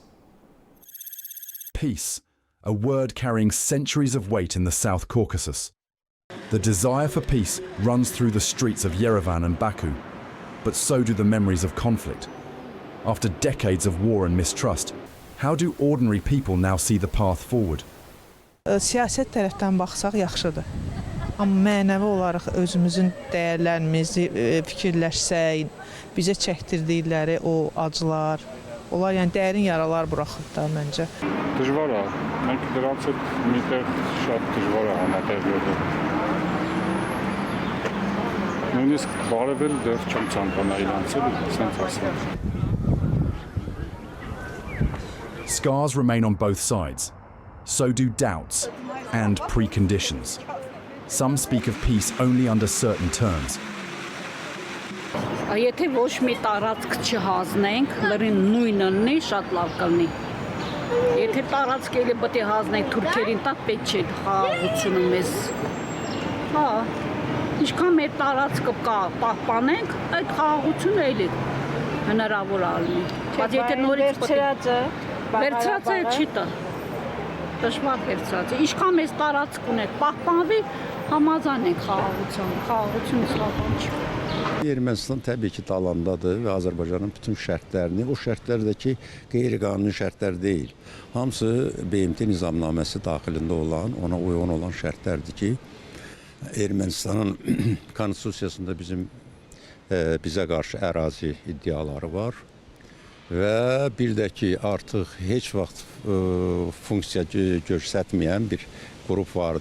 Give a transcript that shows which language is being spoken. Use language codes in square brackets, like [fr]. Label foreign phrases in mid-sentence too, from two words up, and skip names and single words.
[en] Peace, a word carrying centuries of weight in the South Caucasus. The desire for peace runs through the streets of Yerevan and Baku, but so do the memories of conflict. After decades of war and mistrust, how do ordinary people now see the path forward? [az] Siyasət tərəfdən baxsaq yaxşıdır. Amma mənəvi olaraq özümüzün dəyərlərimizi fikirləşsək, bizə çəkdirdikləri o acılar, onlar yəni dərin yaralar buraxıb da məncə. [hy] Դժվար է, մենք դրանց հետ միտեղ շատ դժվար է համատեղել։ Նույնիսկ բարևել դեռ չեմ ցանկանա իրանցել, ասենց ասեմ։ [en] Scars remain on both sides. So do doubts and preconditions. Some speak of peace only under certain terms. [hy] Եթե ոչ մի տարածք չհազնենք, լրին նույնն է, շատ լավ կլինի։ Եթե տարածք էլի պետք է հանենք թուրքերին, դա պետք չէ խաղաղությունը մեզ։ Հա, ինչքան մեր տարածքը կա, պահպանենք, այդ խաղաղությունը էլի հնարավոր է լինի։ Բայց եթե նորից վերցրած է չի տա։ Դժվար վերցրած է։ Ինչքան մեզ տարածք ունենք, պահպանվի, համաձայն ենք խաղաղությունը սլավան չի։ [az] Ermənistan təbii ki talandadır və Azərbaycanın bütün şərtlərini, o şərtlər də ki qeyri-qanuni şərtlər deyil. Hamısı BMT nizamnaməsi daxilində olan, ona uyğun olan şərtlərdir ki, Ermənistanın konstitusiyasında bizə qarşı ərazi iddiaları var və bir də ki artıq heç vaxt funksiya göstərməyən bir grup vardı.